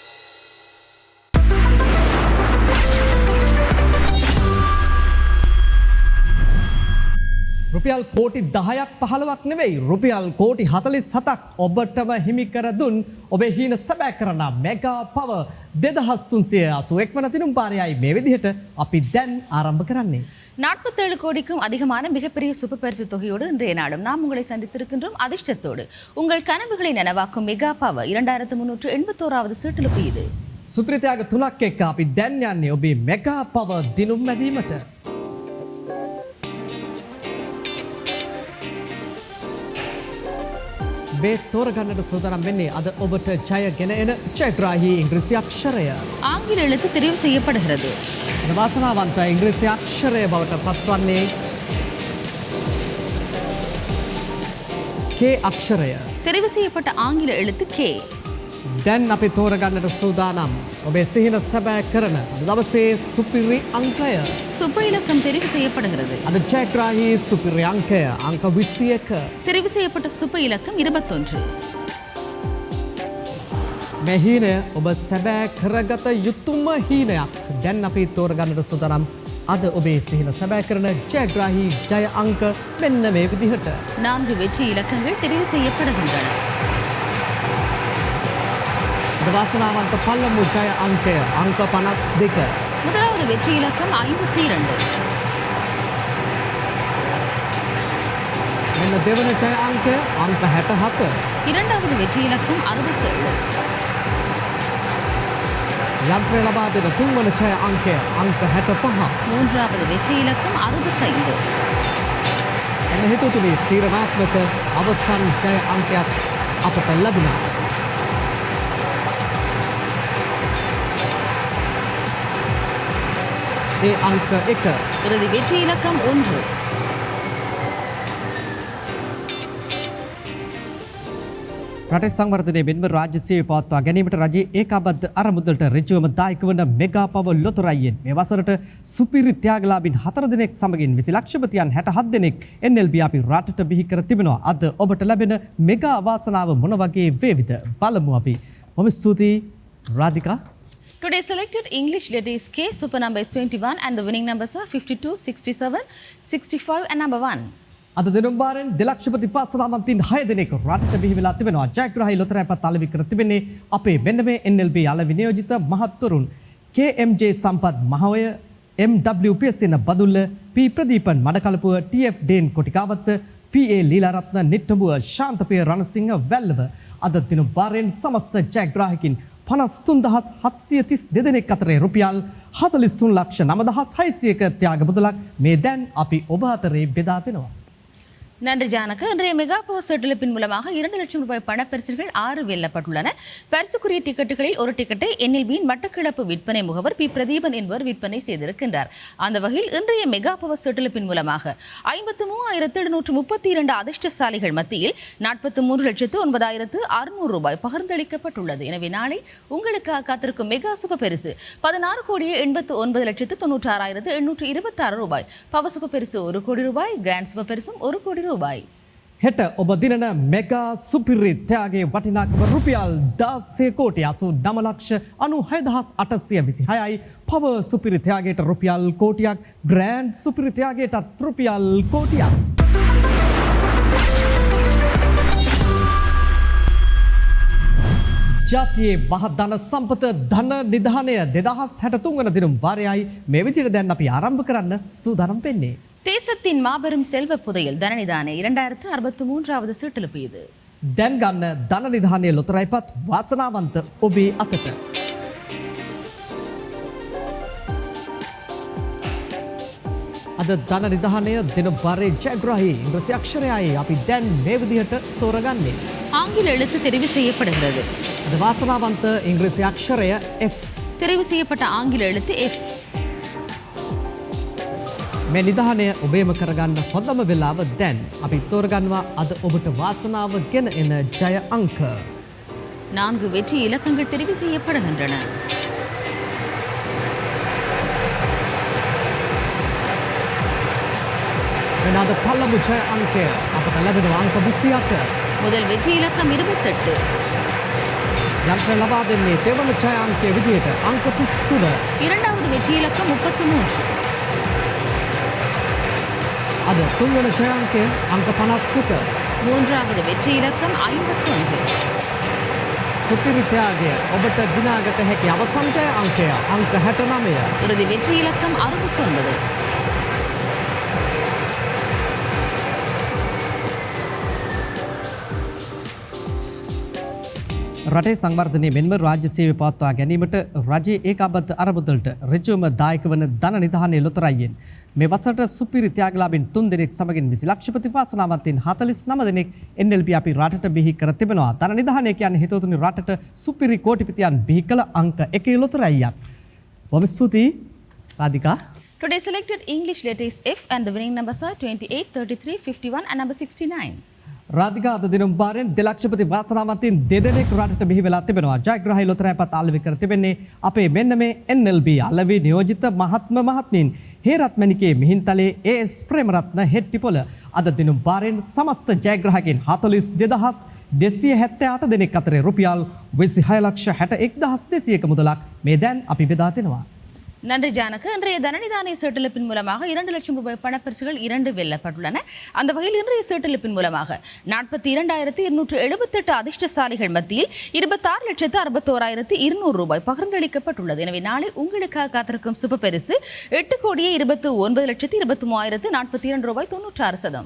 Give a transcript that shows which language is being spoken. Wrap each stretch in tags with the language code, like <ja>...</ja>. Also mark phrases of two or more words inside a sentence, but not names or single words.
<si>රුපියල් කෝටි 10ක් 15ක් නෙවෙයි රුපියල් කෝටි 47ක් ඔබටම හිමි කර දුන් ඔබේ හීන සැබෑ කරන මෙගා පවර් 2381 වන තිනුම් පාරයයි මේ විදිහට අපි දැන් ආරම්භ කරන්නේ.</si> <ta>47 கோடிக்கும் அதிகமான மிகப்பெரிய சூப்பர் பரிசு தொகையோடு இன்றைய நாளும் நாம் உங்களை சந்தித்திருக்கின்றோம் அதிர்ஷ்டத்தோடு உங்கள் கனவுகளை நனவாக்கும் மெகா பவர் 2381வது சீட்டிலுப்பு இது.</ta> <si>සුප්‍රිතයාග 3ක් එක්ක අපි දැන් යන්නේ ඔබේ මෙගා පවර් දිනුම් මැදීමට. මේ තෝරගන්නට සූදානම් වෙන්නේ අද ඔබට ජයගෙන එන ජයග්‍රාහී ඉංග්‍රීසි අක්ෂරය.</si> <ta>ஆங்கில எழுத்து தெரிவு செய்யப்படுகிறது.</ta> <si>වාසනාවන්ත ඉංග්‍රීසි අක්ෂරය බවට පත්වන්නේ K අක්ෂරය.</si> <ta>தெரிவு செய்யப்பட்ட ஆங்கில எழுத்து K.</ta> <si>දැන් අපි තෝරගන්නට සූදානම් ඔබේ සිහින සැබෑ කරන දවසේ සුපිරි අංකය.</si> <ta>சுப இலக்கம் தெரிவு செய்யப்படுகிறது.</ta> <si>අද ජයග්‍රාහී සුපිරි අංකය අංක 21.</si> <ta>தெரிவு செய்யப்பட்ட சுப இலக்கம் 21.</ta> <si>මේ හීනය ඔබ සැබෑ කරගත යුතුම හීනයක්. දැන් අපි තෝරගන්නට සූදානම් අද ඔබේ සිහින සැබෑ කරන ජයග්‍රාහී ජය අංක මෙන්න මේ විදිහට.</si> <ta>4 வெற்றி இலக்கங்கள் தெரிவு செய்யப்படுகின்றன.</ta> <si>වාසනාවන්ත පළමු ජය අංකය අංක 52.</si> <ta>முதலாவது வெற்றி இலக்கம் 52.</ta> <si>මෙන්න දෙවන ජය අංකය අංක 67.</si> <ta>இரண்டாவது வெற்றி இலக்கம் 67.</ta> <si>යන්ත්‍රය ලබා දෙන තුන්වන ජය අංකය අංක 65.</si> <ta>மூன்றாவது வெற்றி இலக்கம் 65.</ta> <si>එන්න හිතුතුනි තීරණාත්මක අවසන් ජය අංකයක් අපට ලැබුණා. ඒ අංක 1.</si> <ta>இறுதி வெற்றி இலக்கம் 1.</ta> <si>රටේ සංවර්ධනයේ මෙන්ම රාජ්‍ය සේවය පවත්වා ගැනීමට රජයේ ඒකාබද්ධ අරමුදලට ඍජුවම දායක වන මෙගා පවර් ලොතරැයියෙන් මේ වසරට සුපිරි ත්‍යාගලාභීන් 4 දෙනෙක් සමගින් 20 ලක්ෂපතියන් 67 දෙනෙක් NLB අපි රටට බිහි කර තිබෙනවා. අද ඔබට ලැබෙන මෙගා වාසනාව මොන වගේ වේවිද බලමු අපි. බොහොම ස්තුතියි රාධිකා.</si> <en>Today selected English letter is K, super number is 21 and the winning numbers are 52, 67, 65 and number 1.</en> <si>අද දෙනුම් බාරෙන් දෙලක්ෂපති වාසනාවන්තින් 6 දෙනෙක් රටට බිහි වෙලා තිබෙනවා. ජයග්‍රාහී ලොතරැයිපත් අලෙවි කර තිබෙන්නේ අපේ මෙන්න මේ NLB අලෙවි නියෝජිත මහත්වරුන් KMJ සම්පත් මහවය, MWPSN බදුල්ල, P ප්‍රදීපන් මඩකලපුව, TF ඩේන් කොටිකාවත්ත, PA ලීලාරත්න නිට්ටඹුව, ශාන්තපිය රණසිංහ වැල්ලව. අද දිනුම් බාරෙන් සමස්ත ජයග්‍රාහකින් 53732 දෙනෙක් අතරේ රුපියල් 439,600ක ත්‍යාග මුදලක් මේ දැන් අපි ඔබ අතරේ බෙදා දෙනවා.</si> <ta>நன்றி ஜானக்கு. இன்றைய மெகா பவர் செட்டிலிப்பின் மூலமாக 2 லட்சம் ரூபாய் பணப்பரிசுகள் 6 வெல்லப்பட்டுள்ளன. பரிசுக்குரிய டிக்கெட்டுகளில் ஒரு டிக்கெட்டை NLBயின் மட்டக்கிழப்பு விற்பனை முகவர் P பிரதீபன் என்பவர் விற்பனை செய்திருக்கின்றார். அந்த வகையில் இன்றைய மெகா பவர் செட்டிலிப்பின் மூலமாக 53,732 அதிர்ஷ்டசாலிகள் மத்தியில் 43,09,600 ரூபாய் பகிர்ந்தளிக்கப்பட்டுள்ளது. எனவே நாளை உங்களுக்காக காத்திருக்கும்</ta> <en>mega super</en> <ta>பரிசு 16,89,96,826 ரூபாய்.</ta> <en>power super</en> <ta>பரிசு 1 கோடி ரூபாய்.</ta> <en>grand super</en> <ta>பரிசும் 1 கோடி ரூபாய்.</ta> <si>හෙට ඔබ දිනන මෙගා සුපිරි ත්‍යාගයේ වටිනාකම රුපියල් 16,89,96,826යි. පවර් සුපිරි ත්‍යාගයට රුපියල් කෝටියක්, ග්‍රෑන්ඩ් සුපිරි ත්‍යාගයටත් රුපියල් කෝටියක්. ජාතියේ මහධන සම්පත ධන නිධානය 2063 වන දිනුම් වාරයයි මේ විදිහට දැන් අපි ආරම්භ කරන්න සූදානම් වෙන්නේ.</si> <ta>தேசத்தின் மாபெரும் செல்வ புதையல் தனநிதானே 2063வது சீட்டிலுப்பு இது.</ta> <si>දැන් ගන්න ධන නිධානය ලොතරැයිපත් වාසනාවන්ත ඔබේ අතට. අද ධන නිධානය දෙන බරේ ජයග්‍රහී ඉංග්‍රීසි අක්ෂරයයි අපි දැන් මේ විදිහට තෝරගන්නේ.</si> <ta>ஆங்கில எழுத்து தெரிவு செய்யப்படுகிறது.</ta> <si>අද වාසනාවන්ත ඉංග්‍රීසි අක්ෂරය F.</si> <ta>தெரிவு செய்யப்பட்ட ஆங்கில எழுத்து F.</ta> <si>මේ නිධානය ඔබේම කරගන්න හොඳම වෙලාව දැන්. අපි තෝරගන්නවා අද ඔබට වාසනාව ගෙන එන ජය අංක.</si> <ta>4 வெற்றி இலக்கங்கள் தெரிவு செய்யப்படுகின்றன.</ta> <si>මෙන්න අද පළමු ජය අංකය අපට ලැබෙනවා අංක 28.</si> <ta>முதல் வெற்றி இலக்கம் 28.</ta> <si>යන්ත්‍රය ලබා දෙන්නේ දෙවන ජය අංකයේ විදිහට අංක 33.</si> <ta>இரண்டாவது வெற்றி இலக்கம் 33.</ta> <si>අද තුන්වන ජය අංකය අංක 51.</si> <ta>மூன்றாவது வெற்றி இலக்கம் 51.</ta> <si>සුපිරි ත්‍යාගය ඔබට දිනාගත හැකි අවසන් ජය අංකය අංක 69.</si> <ta>இறுதி வெற்றி இலக்கம் 69.</ta> <si>රටේ සංවර්ධනය මෙන්ම රාජ්‍ය සේවය පවත්වා ගැනීමට රජයේ ඒකාබද්ධ අරමුදලට ඍජුවම දායක වන ධන නිධානය ලොතරැයියෙන් මේ වසරට සුපිරි ත්‍යාගලාභීන් 3 දෙනෙක් සමගින් 20 ලක්ෂපති වාසනාවන්තයින් 49 දෙනෙක් NLB අපි රටට බිහි කර තිබෙනවා. ධන නිධානය කියන්නේ හිතවතුනි රටට සුපිරි කෝටිපතියන් බිහි කළ අංක 1 ලොතරැයියක්. බොහොම ස්තුතියි රාධිකා.</si> <en>Today selected English letter is F and the winning numbers are 28, 33, 51 and number 69.</en> <si>රාධිකා අද දින භාරෙන් දෙලක්ෂපති වාසනාවන්තයින් දෙදෙනෙක් රටට බිහි වෙලා තිබෙනවා. ජයග්‍රහී ලොතරැයිපත් අලෙවි කර තිබෙන්නේ අපේ මෙන්න මේ NLB අලෙවි නියෝජිත මහත්මීන් හේරත් මණිකේ මිහින්තලේ AS ප්‍රේමරත්න හෙට්ටිපොළ අද දින භාරෙන් සමස්ත ජයග්‍රහකයන් 42278 දෙනෙක් අතර රුපියල් 26,61,200ක මුදලක් මේ දැන් අපි බෙදා දෙනවා.</si> <ta>நன்றி ஜானக்கு. இன்றைய தனநிதானிய சீட்டெழுப்பின் மூலமாக 2 லட்சம் ரூபாய் பணப்பரிசுகள் 2 வெல்லப்பட்டுள்ளன. அந்த வகையில் இன்றைய சீட்டெழுப்பின் மூலமாக 42,278 அதிர்ஷ்டசாலிகள் மத்தியில் 26,61,200 ரூபாய் பகிர்ந்தளிக்கப்பட்டுள்ளது. எனவே நாளை உங்களுக்காக காத்திருக்கும் சுப பரிசு 8,29,23,042 ரூபாய் 96%.</ta>